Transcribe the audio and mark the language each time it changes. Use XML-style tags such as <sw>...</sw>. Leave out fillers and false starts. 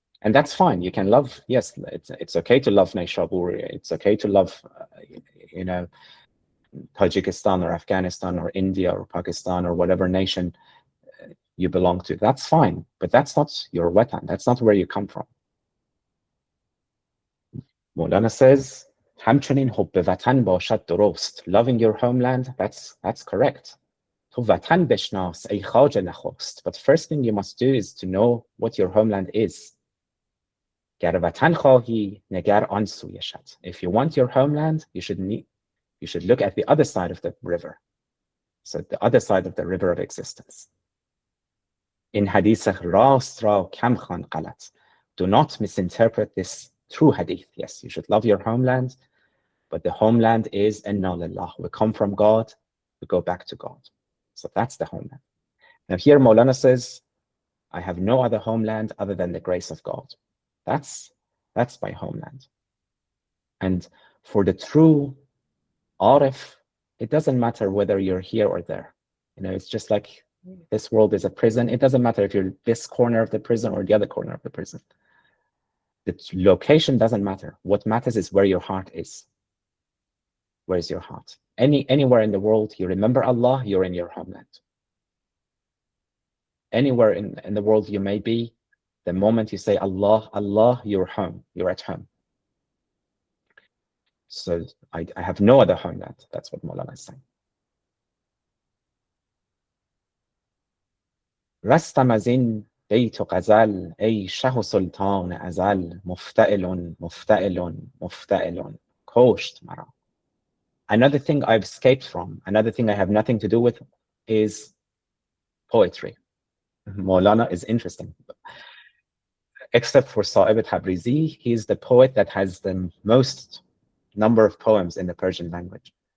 <en>And that's fine. You can love, yes, it's okay to love Nayshabur. It's okay to love, Tajikistan or Afghanistan or India or Pakistan or whatever nation you belong to. That's fine, but that's not your watan. That's not where you come from. Maulana says,</en> <fa>همچنین حب وطن باشد درست.</fa> <en>Loving your homeland, that's correct.</en> <fa>تو وطن بشناس ای خواجه نخست.</fa> <en>But first thing you must do is to know what your homeland is.</en> <fa>گر وطن خواهی نگر آن سویشت.</fa> <en>If you want your homeland, you should look at the other side of the river. So the other side of the river of existence. In hadith</en> <fa>راست را کم خوان غلط.</fa> <en>Do not misinterpret this true hadith. Yes, you should love your homeland, but the homeland is inna lillah. We come from God, we go back to God. So that's the homeland. Now here Maulana says, I have no other homeland other than the grace of God. That's my homeland. And for the true Arif, it doesn't matter whether you're here or there. It's just like this world is a prison. It doesn't matter if you're this corner of the prison or the other corner of the prison. The location doesn't matter. What matters is where your heart is. Where is your heart? Anywhere in the world, you remember Allah, you're in your homeland. Anywhere in the world you may be, the moment you say Allah, Allah, you're home. You're at home. So I have no other homeland. That's what Maulana is saying.</en> <fa>رستم از این بیت و غزل ای شه و سلطان ازل مفتعل مفتعل مفتعل کشت مرا.</fa> <en>Another thing I've escaped from, another thing I have nothing to do with is poetry. Maulana is interesting. Except for Sa'ib Tabrizi, he's the poet that has the most number of poems in the Persian language.</en>